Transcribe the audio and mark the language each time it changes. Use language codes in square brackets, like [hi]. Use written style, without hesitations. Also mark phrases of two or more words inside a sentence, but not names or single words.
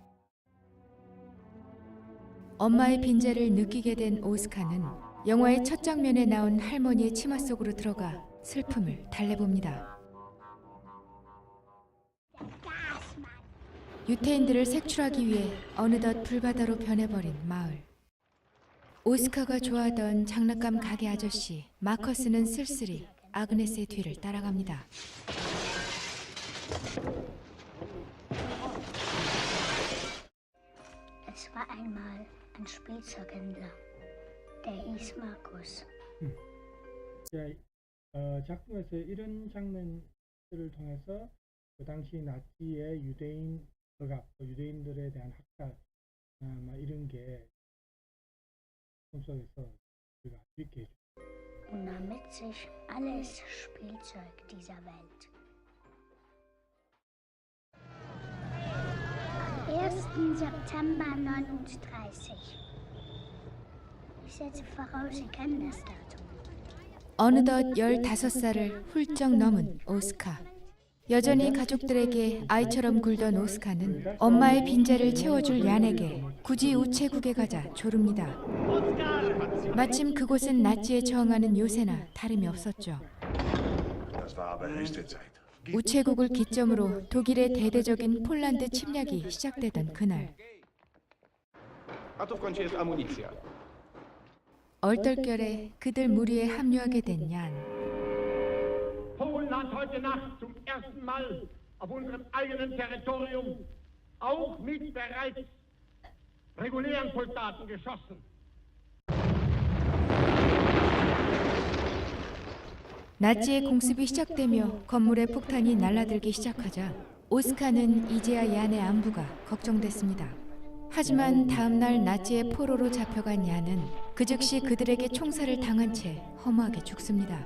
[ko] 엄마의 빈자를 느끼게 된 오스카는 영화의 첫 장면에 나온 할머니의 치마 속으로 들어가 슬픔을 달래봅니다. 유태인들을 색출하기 위해 어느덧 불바다로 변해버린 마을. 오스카가 좋아하던 장난감 가게 아저씨 마커스는 쓸쓸히 아그네스의 뒤를 따라갑니다. [de] Es war einmal ein Spielzeughändler, der hieß Markus. [ko] 작품에서 이런 장면들을 통해서 그 당시 나치의 유대인 억압, 유대인들에 대한 학살, 이런 게 작품 속에서 우리가 알 수 있게 해줍니다. [de] Und nahm mit sich alles Spielzeug dieser Welt. Am 1. September 39. Ich setze voraus, Sie kennen das Datum. [ko] 어느덧 15살을 훌쩍 넘은 오스카. 여전히 가족들에게 아이처럼 굴던 오스카는 엄마의 빈자를 채워줄 얀에게 굳이 우체국에 가자 조릅니다. 마침 그곳은 나치에 저항하는 요새나 다름이 없었죠. 우체국을 기점으로 독일의 대대적인 폴란드 침략이 시작되던 그날. 얼떨결에 그들 무리에 합류하게 된 얀. [de] Polen hat heute Nacht zum ersten Mal auf unserem eigenen Territorium auch mit bereits regulären Soldaten geschossen. [ko] 나치의 공습이 시작되며 건물에 폭탄이 날아들기 시작하자 오스카는 이제야 얀의 안부가 걱정됐습니다. 하지만 다음 날 나치의 포로로 잡혀간 얀은 그 즉시 그들에게 총살을 당한 채 허무하게 죽습니다.